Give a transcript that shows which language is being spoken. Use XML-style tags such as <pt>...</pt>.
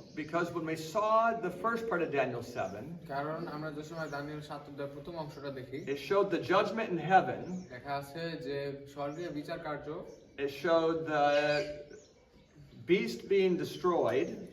<en>because when we saw the first part of Daniel 7,</en> <bn>কারণ আমরা যে সময় দানিয়েল 7 অধ্যায়ের প্রথম অংশটা দেখি,</bn> <en>it showed the judgment in heaven,</en> <bn>দেখা আছে যে স্বর্গীয় বিচার কার্য,</bn> <en>it showed the beast being destroyed,</en>